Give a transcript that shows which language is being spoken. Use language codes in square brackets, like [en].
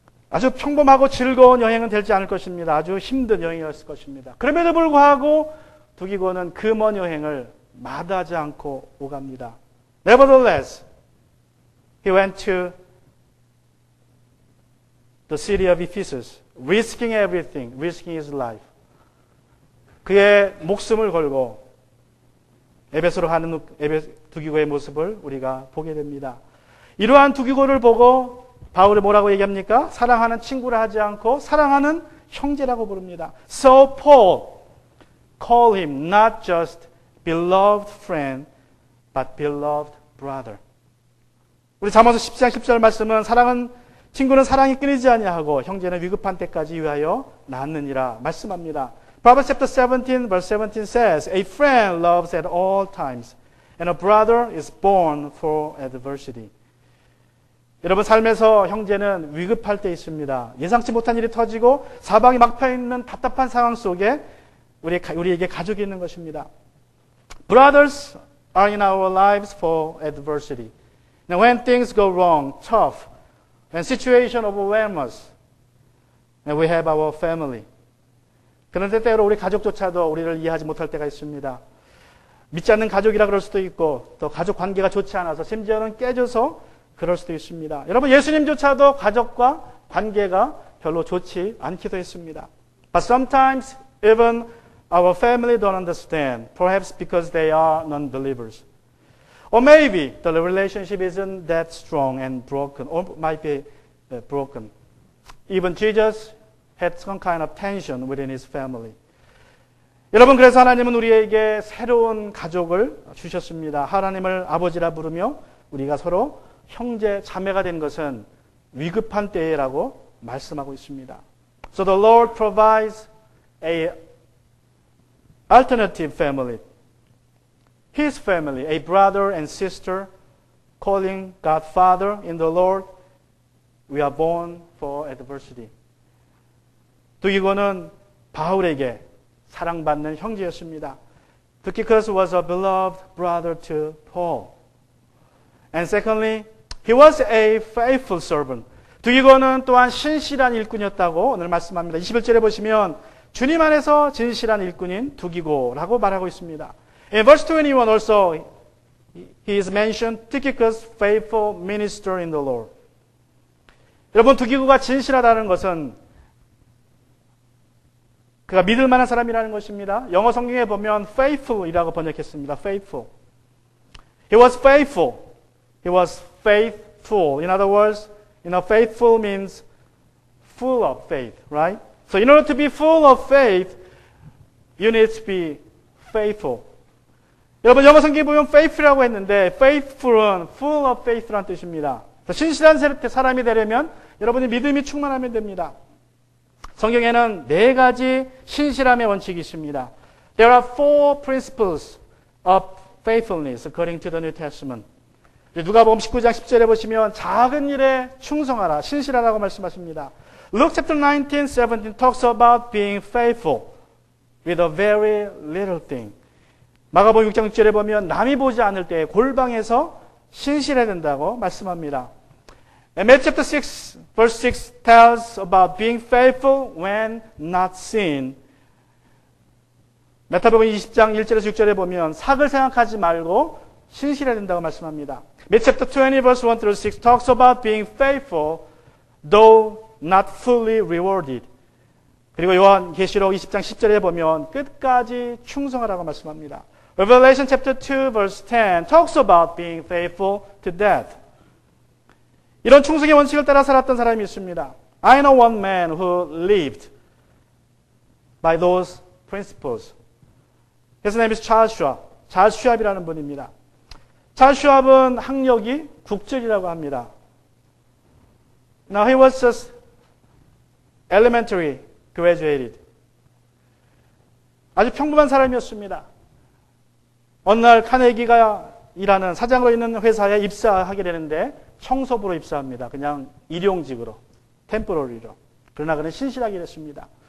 [ko] 아주 평범하고 즐거운 여행은 되지 않을 것입니다. 아주 힘든 여행이었을 것입니다. 그럼에도 불구하고 두기고는 그 먼 여행을 마다하지 않고 오갑니다. [en] Nevertheless, he went to the city of Ephesus, risking everything, risking his life. [ko] 그의 목숨을 걸고 에베소로 가는 두기고의 모습을 우리가 보게 됩니다. 이러한 두기고를 보고 바울이 뭐라고 얘기합니까? 사랑하는 친구라 하지 않고 사랑하는 형제라고 부릅니다. [en] So Paul called him not just beloved friend, but beloved brother. [ko] 우리 잠언서 10장 10절 말씀은 친구는 사랑이 끊이지 아니하고 형제는 위급한 때까지 위하여 낳느니라 말씀합니다. [en] Proverbs chapter 17 verse 17 says, A friend loves at all times, and a brother is born for adversity. [ko] 여러분 삶에서 형제는 위급할 때 있습니다. 예상치 못한 일이 터지고 사방이 막혀 있는 답답한 상황 속에 우리에게 가족이 있는 것입니다. [en] Brothers are in our lives for adversity. Now when things go wrong, tough, when situation overwhelms us, and we have our family. [ko] 그런데 때로 우리 가족조차도 우리를 이해하지 못할 때가 있습니다. 믿지 않는 가족이라 그럴 수도 있고 또 가족 관계가 좋지 않아서 심지어는 깨져서 그럴 수도 있습니다. 여러분 예수님조차도 가족과 관계가 별로 좋지 않기도 했습니다. [en] But sometimes even our family don't understand, perhaps because they are non-believers. Or maybe the relationship isn't that strong and broken, or might be broken. Even Jesus had some kind of tension within his family. [ko] 여러분 그래서 하나님은 우리에게 새로운 가족을 주셨습니다. 하나님을 아버지라 부르며 우리가 서로 형제 자매가 된 것은 위급한 때라고 말씀하고 있습니다. [en] So the Lord provides a alternative family. His family, a brother and sister, calling God Father in the Lord. We are born for adversity. [ko] 두기고는 바울에게 사랑받는 형제였습니다. [en] Tychicus was a beloved brother to Paul. And secondly, he was a faithful servant. [ko] 두기고는 또한 신실한 일꾼이었다고 오늘 말씀합니다. 21절에 보시면 주님 안에서 진실한 일꾼인 두기고라고 말하고 있습니다. [en] In verse 21 also, he is mentioned, Tychicus, faithful minister in the Lord. [ko] 여러분, 두기고가 진실하다는 것은 그가 믿을 만한 사람이라는 것입니다. 영어 성경에 보면 faithful이라고 번역했습니다. [en] faithful. He was faithful. He was faithful. In other words, faithful means full of faith, right? So in order to be full of faith, you need to be faithful. [ko] 여러분 영어 성경에 보면 faithful이라고 했는데 faithful은 [en] full of faith [ko] 라는 뜻입니다. 신실한 사람이 되려면 여러분이 믿음이 충만하면 됩니다. 성경에는 4가지 신실함의 원칙이 있습니다. [en] There are 4 principles of faithfulness according to the New Testament. [ko] 누가복음 19장 10절에 보시면 작은 일에 충성하라, 신실하라고 말씀하십니다. [en] Luke chapter 19, 17 talks about being faithful with a very little thing. [ko] 마가복음 6장 6절에 보면 남이 보지 않을 때 골방에서 신실해야 된다고 말씀합니다. [en] And Matthew chapter 6 verse 6 tells about being faithful when not seen. [ko] 마태복음 20장 1절에서 6절에 보면 삭을 생각하지 말고 신실해야 된다고 말씀합니다. [en] Matthew chapter 20 verse 1 through 6 talks about being faithful though not fully rewarded. [ko] 그리고 요한계시록 20장 10절에 보면 끝까지 충성하라고 말씀합니다. [en] Revelation chapter 2 verse 10 talks about being faithful to death. [ko] 이런 충성의 원칙을 따라 살았던 사람이 있습니다. [en] I know one man who lived by those principles. His name is Charles Schwab. [ko] Charles Schwab이라는 분입니다. Charles Schwab은 학력이 국적이라고 합니다. [en] Now he was just elementary graduated. [ko] 아주 평범한 사람이었습니다. 어느 날 카네기가 일하는 사장으로 있는 회사에 입사하게 되는데 청소부로 입사합니다. 그냥 일용직으로, 템포러리로. 그러나 그는 신실하게 됐습니다.